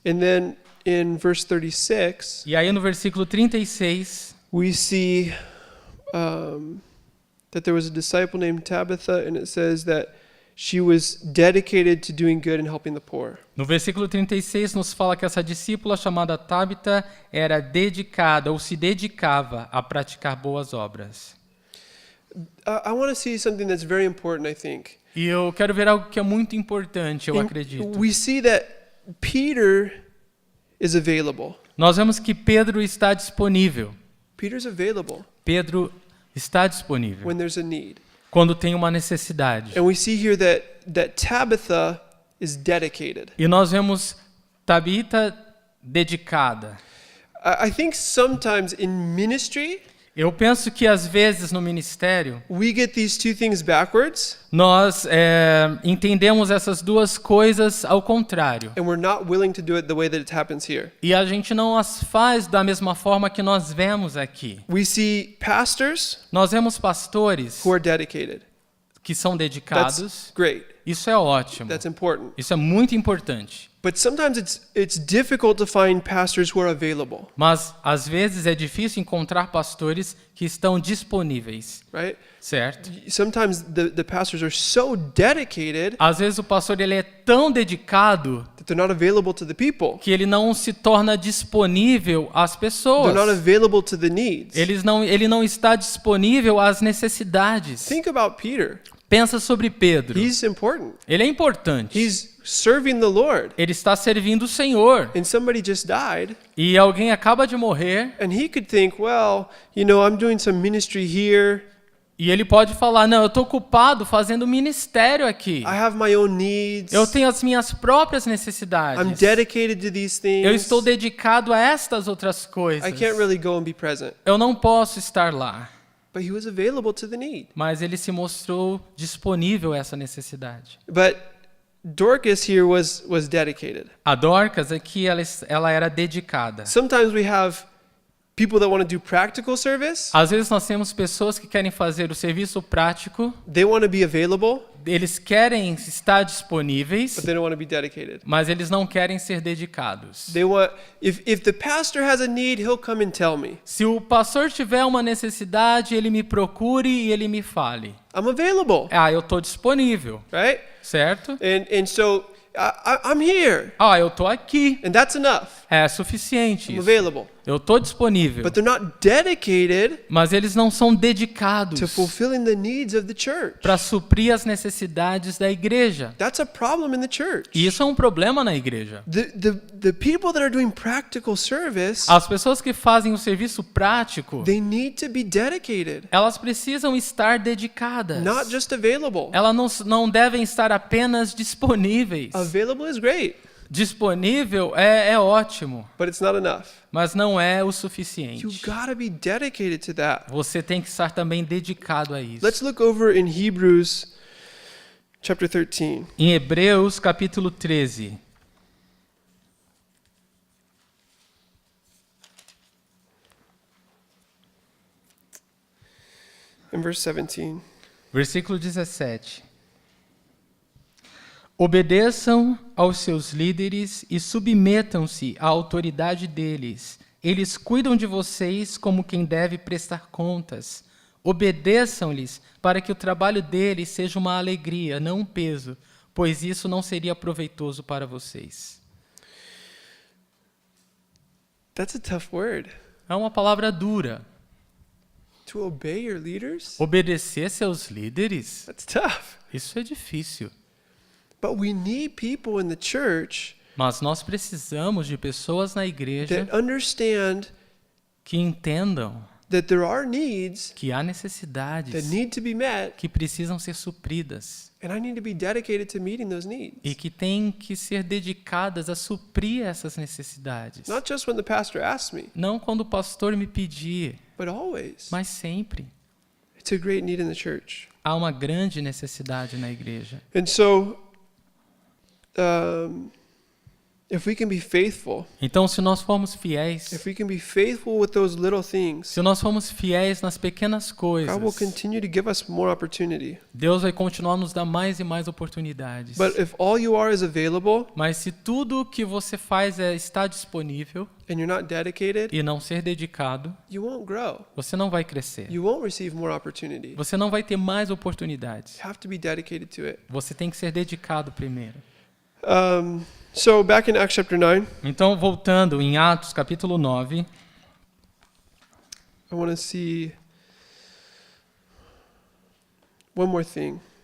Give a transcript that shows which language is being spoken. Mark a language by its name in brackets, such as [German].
[English] And then in verse 36, [Portuguese] E aí no versículo 36, [English] we see that there was a disciple named Tabitha, and it says that she was dedicated to doing good and helping the poor. [Portuguese] no versículo 36 nos fala que essa discípula chamada Tabita era dedicada ou se dedicava a praticar boas obras. [English] I want to see something that's very important, I think. [Portuguese] E eu quero ver algo que é muito importante, eu [English] And [Portuguese] acredito. [English] we see that Peter is available. [Portuguese] Nós vemos que Pedro está disponível. [English] Peter's available [Portuguese] Pedro está disponível [English] when there's a need. [Portuguese] quando tem uma necessidade. [English] And we see here that Tabitha is dedicated. [Portuguese] E nós vemos Tabita dedicada. [English] I think sometimes in ministry, [Portuguese] Eu penso que às vezes no ministério [English] we get these two things backwards, [Portuguese] nós entendemos essas duas coisas ao contrário. [English] and we're not willing to do it the way that it happens here. [Portuguese] E a gente não as faz da mesma forma que nós vemos aqui. [English] We see pastors [Portuguese] Nós vemos pastores [English] who are dedicated. [Portuguese] que são [English] That's [Portuguese] dedicados. [English] great. [Portuguese] Isso é ótimo. [English] That's important. [Portuguese] Isso é muito importante. [English] But sometimes it's difficult to find pastors who are available, [Portuguese] Mas às vezes é difícil encontrar pastores que estão disponíveis, [English] right? [Portuguese] certo? [English] Sometimes the pastors are so dedicated [Portuguese] Às vezes o pastor ele é tão dedicado [English] that they're not available to the people. [Portuguese] que ele não se torna disponível às [English] They're not [Portuguese] pessoas. [English] available to the needs. [Portuguese] Ele não está disponível às necessidades. [English] Think about Peter. [Portuguese] Pensa sobre Pedro. [English] He's important. [Portuguese] Ele é importante. [English] He's serving the Lord. [Portuguese] Ele está servindo o Senhor. [English] And somebody just died. [Portuguese] E alguém acaba de morrer. [English] And he could think, well, I'm doing some ministry here. [Portuguese] E ele pode falar, não, eu estou ocupado fazendo ministério aqui. [English] I have my own needs. [Portuguese] Eu tenho as minhas próprias [English] I'm [Portuguese] necessidades. [English] dedicated to these things. [Portuguese] Eu estou dedicado a estas outras coisas. [English] I can't really go and be present. [Portuguese] Eu não posso estar lá. [English] But he was available to the need. [Portuguese] Mas ele se mostrou disponível a essa necessidade. [English] But Dorcas here was dedicated. [Portuguese] A Dorcas aqui, ela era dedicada. [English] Sometimes we have people that want to do practical service, [Portuguese] Às vezes nós temos pessoas que querem fazer o serviço prático, [English] they want to be available, [Portuguese] eles querem estar disponíveis, [English] but they don't want to be dedicated. [Portuguese] mas eles não querem ser dedicados. [English] They want, if the pastor has a need, he'll come and tell me. [Portuguese] Se o pastor tiver uma necessidade, ele me procure e ele me fale. [English] I'm available, [Portuguese] Ah, eu estou disponível, [English] right? [Portuguese] certo? [English] And so I'm here, [Portuguese] Ah, eu estou aqui. [English] and that's enough. [Portuguese] É suficiente [English] I'm [Portuguese] isso. [English] available. [Portuguese] Eu estou disponível. [English] But they're not dedicated [Portuguese] Mas eles não são dedicados [English] to fulfilling the needs of the church. [Portuguese] para suprir as necessidades da igreja. [English] That's a problem in the church. [Portuguese] E isso é um problema na igreja. [English] The people that are doing practical service, [Portuguese] As pessoas que fazem o serviço prático, [English] they need to be dedicated, [Portuguese] elas precisam estar dedicadas. [English] not just available. [Portuguese] Elas não devem estar apenas disponíveis. [English] Available is great, [Portuguese] Disponível é ótimo, [English] but it's not enough. [Portuguese] mas não é o [English] You [Portuguese] suficiente. [English] gotta be dedicated to that. [Portuguese] Você tem que estar também dedicado a isso. [English] Let's look over in Hebrews chapter 13. [Portuguese] Em Hebreus, capítulo 13. [English] In verse 17. [Portuguese] Versículo 17. Obedeçam aos seus líderes e submetam-se à autoridade deles. Eles cuidam de vocês como quem deve prestar contas. Obedeçam-lhes para que o trabalho deles seja uma alegria, não um peso, pois isso não seria proveitoso para vocês. [English] That's a tough word. [Portuguese] É uma palavra dura. [English] To obey your leaders? [Portuguese] Obedecer seus líderes, [English] That's tough. [Portuguese] isso é difícil. [English] But we need people in the church [Portuguese] Mas nós precisamos de pessoas na igreja [English] that understand [Portuguese] que entendam [English] that there are needs [Portuguese] que há [English] that [Portuguese] necessidades [English] need to be met, [Portuguese] que precisam ser supridas [English] and I need to be dedicated to meeting those needs. [Portuguese] e que têm que ser dedicadas a suprir essas necessidades. [English] Not just when the pastor asks me, [Portuguese] Não quando o pastor me pedir, [English] but always. [Portuguese] mas sempre. [English] It's a great need in the church. [Portuguese] Há uma grande necessidade na igreja. [English] And so, if we can be faithful, [Portuguese] Então, se nós formos fiéis, [English] if we can be faithful with those little things, [Portuguese] se nós formos fiéis nas pequenas coisas, [English] God will continue to give us more opportunity. [Portuguese] Deus vai continuar nos dar mais e mais oportunidades. [English] But if all you are is available [Portuguese] Mas se tudo o que você faz é estar disponível [English] and you're not dedicated, [Portuguese] e não ser dedicado, [English] you won't grow. [Portuguese] você não vai crescer. [English] You won't receive more opportunity. [Portuguese] Você não vai ter mais oportunidades. [English] You have to be dedicated to it. [Portuguese] Você tem que ser dedicado primeiro. [English] So back in Acts chapter 9, [Portuguese] Então, voltando em Atos capítulo 9, [English] I want to see one more thing.